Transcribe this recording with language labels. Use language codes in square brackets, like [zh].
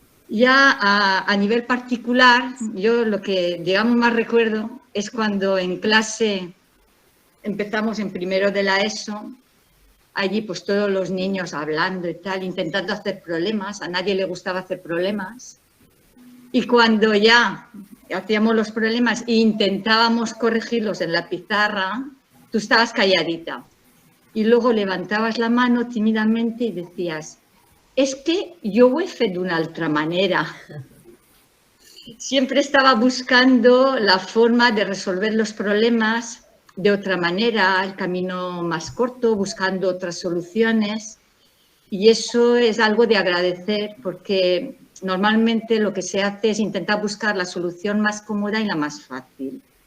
[es] Ya a nivel particular, yo lo que, digamos, más recuerdo es cuando en clase empezamos en primero de la ESO, allí pues todos los niños hablando y tal, intentando hacer problemas, a nadie le gustaba hacer problemas. Y cuando ya hacíamos los problemas e intentábamos corregirlos en la pizarra, tú estabas calladita. Y luego levantabas la mano tímidamente y decías, [ca] és que jo ho he fet d'una altra manera. [es] Siempre estaba buscando la forma de resolver los problemas de otra manera, el camino más corto, buscando otras soluciones. Y eso es algo de agradecer, porque normalmente lo que se hace es intentar buscar la solución más cómoda y la más fácil.